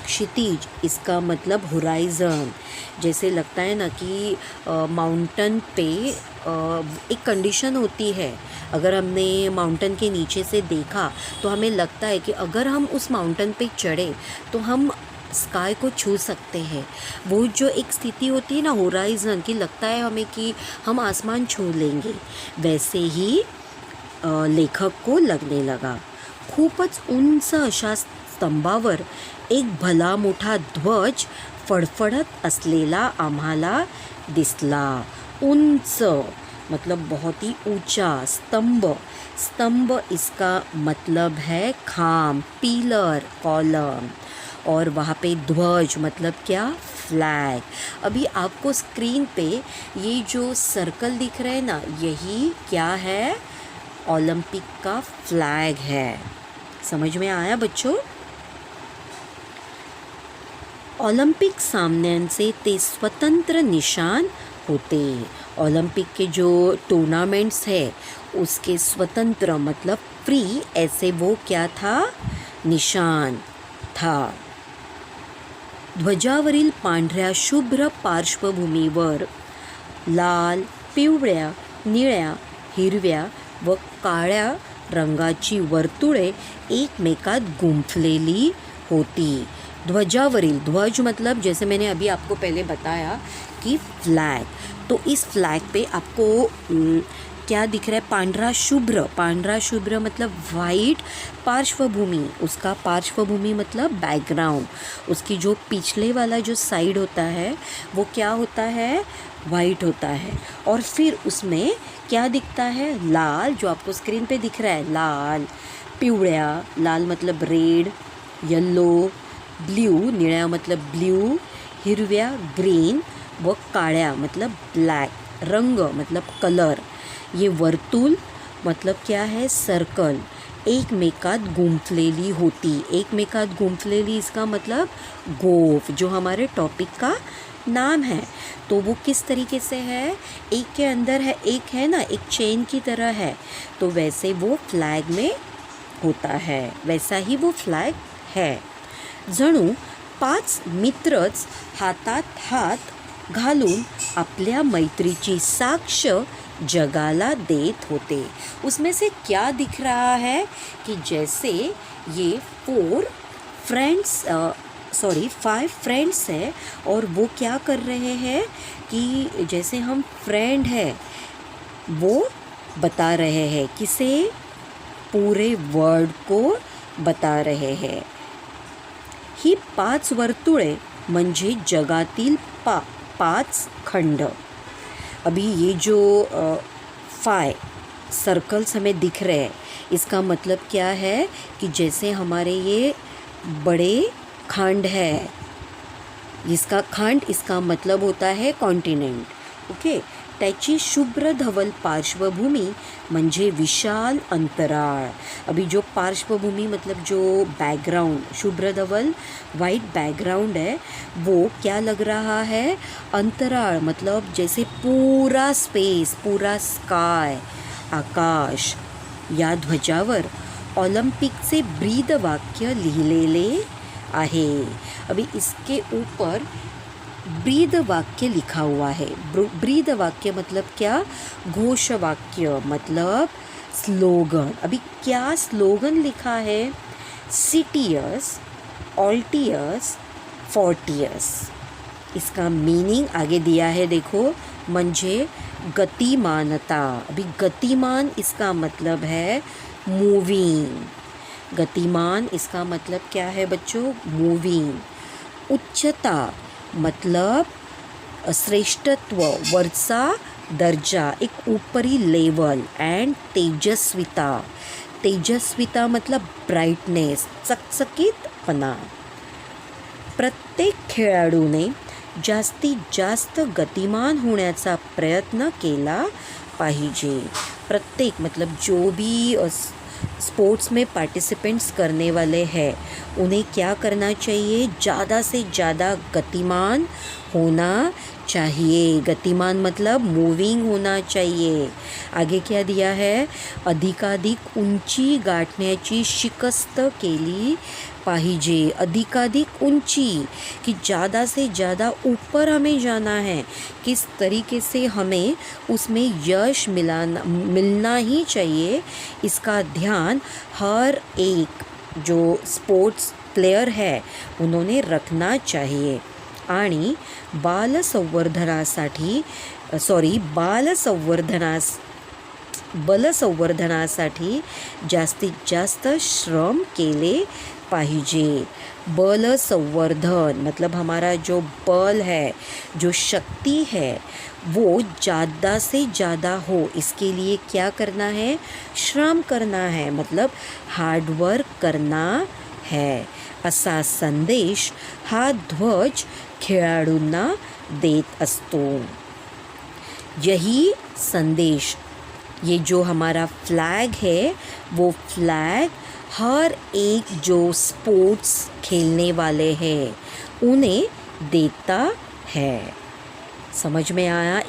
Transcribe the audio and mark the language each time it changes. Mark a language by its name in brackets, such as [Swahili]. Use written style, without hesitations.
[Hindi] क्षितिज इसका मतलब होराइज़न. जैसे लगता है ना कि माउंटेन पे एक कंडीशन होती है, अगर हमने माउंटेन के नीचे से देखा तो हमें लगता है कि अगर हम उस माउंटेन पे चढ़े तो हम स्काई को छू सकते हैं. वो जो एक स्थिति होती है ना होराइज़न की, लगता है हमें कि हम आसमान छू लेंगे, वैसे ही लेखक को लगने लगा. [Marathi] खूपच उंच अशा स्तंभावर एक भला मोठा ध्वज फडफडत असलेला आम्हाला दिसला. [Hindi] उंच मतलब बहुत ही ऊंचा. स्तंभ इसका मतलब है खाम, पिलर, कॉलम. और वहाँ पे ध्वज मतलब क्या, फ्लैग. अभी आपको स्क्रीन पे ये जो सर्कल दिख रहा है ना, यही क्या है, ओलंपिक का फ्लैग है. समझ में आया बच्चों. [Marathi] ओलंपिक सामन्यांचे ते स्वतंत्र निशान होते. [Hindi] ओलंपिक के जो टूर्नामेंट्स है उसके स्वतंत्र मतलब फ्री, ऐसे वो क्या था, निशान था. [Marathi] ध्वजावरील पांढऱ्या शुभ्र पार्श्वभूमीवर लाल, पिवळ्या, निळ्या, हिरव्या व काळ्या रंगाची वर्तुळे एकमेकात गुंफलेली होती. [Hindi] ध्वजावरील, ध्वज मतलब जैसे मैंने अभी आपको पहले बताया कि फ्लैग, तो इस फ्लैग पे आपको क्या दिख रहा है? पांढरा शुभ्र मतलब वाइट पार्श्वभूमि, उसका पार्श्वभूमि मतलब बैकग्राउंड, उसकी जो पिछले वाला जो साइड होता है वो क्या होता है? वाइट होता है. और फिर उसमें क्या दिखता है? लाल, जो आपको स्क्रीन पे दिख रहा है, लाल, पिवळ्या, लाल मतलब रेड, येलो, ब्ल्यू, निळ्या मतलब ब्ल्यू, हिरव्या ग्रीन व काळ्या मतलब ब्लैक, रंग मतलब कलर. ये वर्तुल मतलब क्या है? [Marathi] सर्कल, एकमेकात गुंफलेली होती. एकमेकात गुंफलेली [Hindi] इसका मतलब गोफ, जो हमारे टॉपिक का नाम है. तो वो किस तरीके से है? एक के अंदर है, एक है ना, एक चेन की तरह है, तो वैसे वो फ्लैग में होता है, वैसा ही वो फ्लॅग है. [Marathi] जणू 5 मित्रच हातात हात घालून आपल्या मैत्रीची साक्ष जगाला देत होते. [Hindi] उसमें से क्या दिख रहा है कि जैसे ये 5 फ्रेंड्स है और वो क्या कर रहे हैं कि जैसे हम फ्रेंड है वो बता रहे हैं, किसे? पूरे वर्ड को बता रहे हैं. [Marathi] ही 5 वर्तुळे म्हणजे जगातील 5 खंड. [Hindi] अभी ये जो 5 सर्कल्स हमें दिख रहे हैं, इसका मतलब क्या है कि जैसे हमारे ये बड़े खंड है, जिसका खंड इसका मतलब होता है कॉन्टिनेंट. [English] Okay. [Marathi] त्याची शुभ्र धवल पार्श्वभूमी म्हणजे विशाल अंतराळ. [Hindi] अभी जो पार्श्वभूमि मतलब जो बैकग्राउंड, शुभ्र धवल वाइट बैकग्राउंड है, वो क्या लग रहा है? अंतराळ मतलब जैसे पूरा स्पेस, पूरा स्काय, आकाश. [Marathi] या ध्वजावर ऑलिम्पिकचे ब्रीद वाक्य लिहिलेले आहे. [Hindi] अभी इसके ऊपर ब्रीद वाक्य लिखा हुआ है. ब्रीद वाक्य मतलब क्या? घोष वाक्य मतलब स्लोगन. अभी क्या स्लोगन लिखा है? Citius, ऑल्टियस, Fortius. इसका मीनिंग आगे दिया है, देखो, [Marathi] म्हणजे गतिमानता. [Hindi] अभी गतिमान इसका मतलब है मूविंग. गतिमान इसका मतलब क्या है बच्चों? मूविंग. उच्चता मतलब श्रेष्ठत्व, [Marathi] वरचा दर्जा, [Hindi] एक ऊपरी लेवल. एंड तेजस्विता, तेजस्विता मतलब ब्राइटनेस, चकचकीतपणा. [Marathi] प्रत्येक खेळाडूने जास्तीत जास्त गतिमान होण्याचा प्रयत्न केला पाहिजे. [Hindi] प्रत्येक मतलब जो भी स्पोर्ट्स में पार्टिसिपेंट्स करने वाले हैं, उन्हें क्या करना चाहिए? ज़्यादा से ज़्यादा गतिमान होना चाहिए. गतिमान मतलब मूविंग होना चाहिए. आगे क्या दिया है? [Marathi] अधिकाधिक उंची गाठण्याची शिकस्त केली पाहिजे. [Hindi] अधिकाधिक ऊंची, कि ज़्यादा से ज़्यादा ऊपर हमें जाना है. किस तरीके से हमें उसमें यश मिलना ही चाहिए, इसका ध्यान हर एक जो स्पोर्ट्स प्लेयर है उन्होंने रखना चाहिए. [Marathi] आणि बलसंवर्धनासाठी जास्तीत जास्त श्रम केले पाहिजे. [Hindi] बल संवर्धन मतलब हमारा जो बल है, जो शक्ति है, वो ज़्यादा से ज़्यादा हो, इसके लिए क्या करना है? श्रम करना है, मतलब हार्डवर्क करना है. [Marathi] असा संदेश हा ध्वज खेळाडूंना देत असतो. [Hindi] यही संदेश, ये जो हमारा फ्लैग है, वो फ्लैग हर एक जो स्पोर्ट्स खेलने वाले हैं उन्हें देता है. समझ में आया?